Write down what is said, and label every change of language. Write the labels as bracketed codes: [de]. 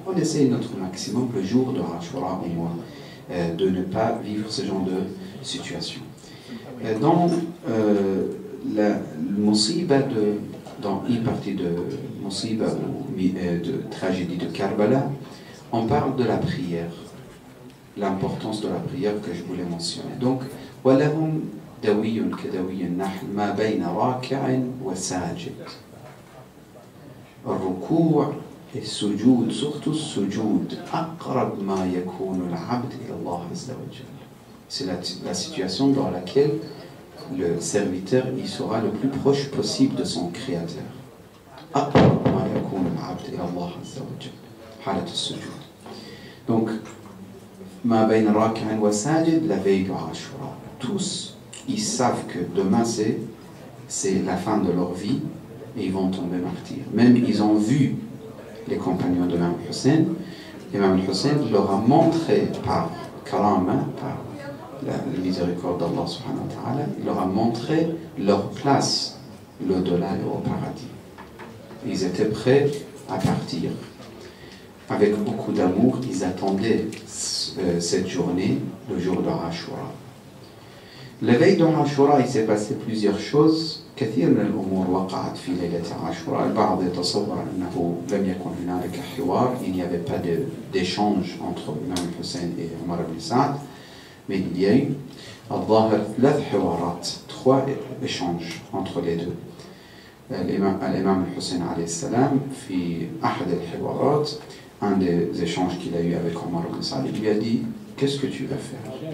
[fr] On essaye notre maximum le jour de Ashura au moins de ne pas vivre ce genre de situation. Dans le musiba dans une partie de musiba ou de tragédie de Karbala, on parle de la prière, l'importance de la prière que je voulais mentionner. Donc, [ar] وَلَهُمْ دَوِيٌّ كَدَوِيِّ النَّحْلِ مَا بَيْنَ رَاكِعٍ وَسَاجِدٍ. الركوع [fr] et sujoud, surtout sujoud, [ar] أقرب ما يكون العبد إلى الله عز وجل. [fr] C'est la situation dans laquelle le serviteur il sera le plus proche possible de son créateur. [ar] أقرب ما يكون العبد إلى الله عز وجل. حالة السجود. [fr] Donc, [ar] ما بين راكع وساجد, [fr] la veille de Ashura. Tous, ils savent que demain c'est la fin de leur vie et ils vont tomber martyrs. Même ils ont vu les compagnons de Imam Hussein. Imam Hussein leur a montré par karama, par la miséricorde d'Allah subhanahu wa ta'ala, il leur a montré leur place, l'au-delà et au paradis. Ils étaient prêts à partir. Avec beaucoup d'amour, ils attendaient cette journée, le jour de Ashura. La veille de Ashura, il s'est passé plusieurs choses. [ar] كثير من الأمور وقعت في ليلة عاشوراء. البعض يتصور أنه لم يكن هنالك حوار, [fr] il n'y avait pas d'échange entre Imam Hussein et Omar ibn Saad, mais il y a eu. [ar] الظاهر 3 حوارات, [fr] 3 échanges entre les deux. [ar] الإمام الحسين عليه السلام في أحد الحوارات, [fr] un des échanges qu'il a eu avec Omar ibn Saad, il lui a dit: qu'est-ce que tu vas faire?